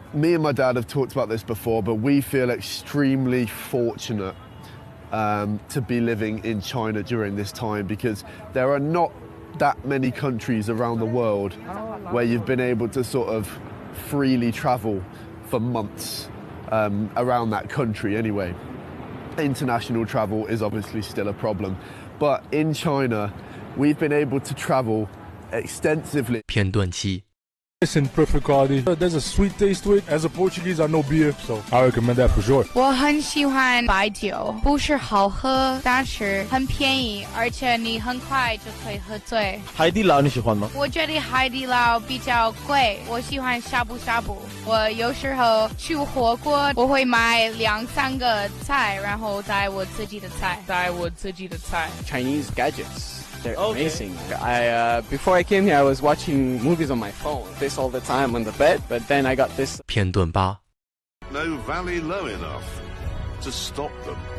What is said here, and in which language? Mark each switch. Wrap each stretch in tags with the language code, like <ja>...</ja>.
<en>Me and my dad have talked about this before, but we feel extremely fortunate to be living in China during this time, because there are not that many countries around the world where you've been able to sort of freely travel for months around that country anyway. International travel is obviously still a problem, but in China we've been able to travel extensively.</en> <zh>片段7。</zh> <en>It's in perfect quality. There's a sweet taste to it. As a Portuguese, I know beer, so I recommend that for sure.</en> <zh>我很喜欢白酒，不是好喝，但是很便宜，而且你很快就可以喝醉。海底捞你喜欢吗？我觉得海底捞比较贵，我喜欢呷哺呷哺。我有时候去火锅，我会买2、3个菜，然后带我自己的菜。</zh> <en>Chinese gadgets.They're amazing. Before I came here, I was watching movies on my phone. This all the time on the bed, but then I got this.</en> <zh>片段8。</zh> <en>No valley low enough to stop them.</en>